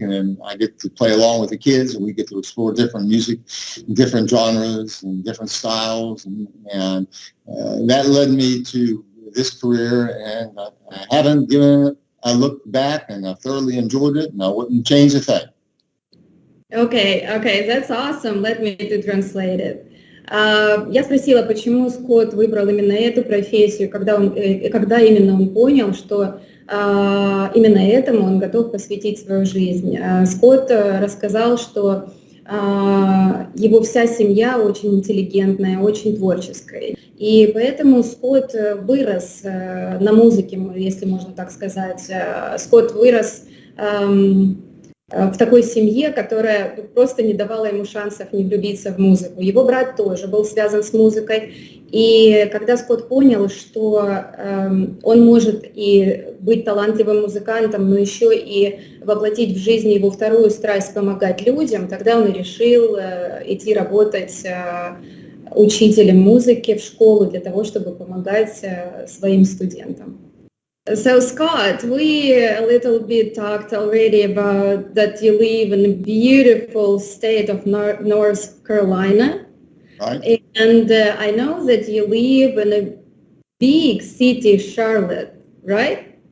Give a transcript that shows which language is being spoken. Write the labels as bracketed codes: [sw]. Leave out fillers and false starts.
[en] And then I get to play along with the kids, and we get to explore different music, different genres, and different styles. And that led me to this career, and I haven't given it a look back, and I thoroughly enjoyed it, and I wouldn't change a thing. Okay, that's awesome. Let me translate it. [ru] Я спросила, почему Скотт выбрал именно эту профессию, когда именно он понял, что именно этому он готов посвятить свою жизнь. Скотт рассказал, что его вся семья очень интеллигентная, очень творческая. И поэтому Скотт вырос на музыке, если можно так сказать. Скотт вырос в такой семье, которая просто не давала ему шансов не влюбиться в музыку. Его брат тоже был связан с музыкой. И когда Скотт понял, что он может и быть талантливым музыкантом, но еще и воплотить в жизни его вторую страсть помогать людям, тогда он и решил идти работать учителем музыки в школу для того, чтобы помогать своим студентам. [en] So Scott, we a little bit talked already about that you live in a beautiful state of North Carolina. Right. And I know that you live in a big city, Charlotte, right?